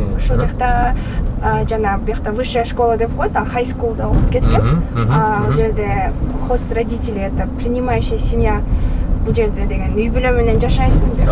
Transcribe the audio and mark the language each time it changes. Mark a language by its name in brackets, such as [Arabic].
[Kyrgyz] Ошол жакта жана бияқта [Russian] высшая школа [Kyrgyz] деп коет, high school'да окуп кеткем. Ал жерде [Russian] хост родители, это принимающая семья. [Kyrgyz] Бул жерде деген үй бүлө менен жашайсың бияқта.